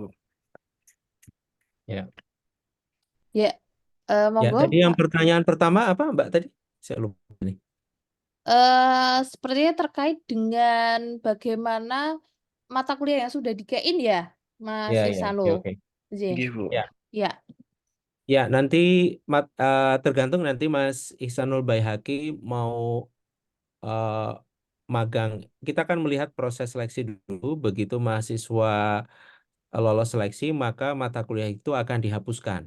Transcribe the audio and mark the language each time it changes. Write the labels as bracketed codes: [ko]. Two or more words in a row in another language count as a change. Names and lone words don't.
[id] Ya. Ya, Ya, monggo. tadi yang pertanyaan pertama apa Mbak tadi? Saya lupa nih. Sepertinya terkait dengan bagaimana mata kuliah yang sudah dikein ya, Mas Ya, ya, Ihsanul. oke. [jv] Nggih. Nggih, Bu. [id] Ya. Ya. Ya, nanti tergantung nanti Mas Ihsanul Baihaqi mau magang. Kita akan melihat proses seleksi dulu, begitu mahasiswa lolos seleksi, maka mata kuliah itu akan dihapuskan.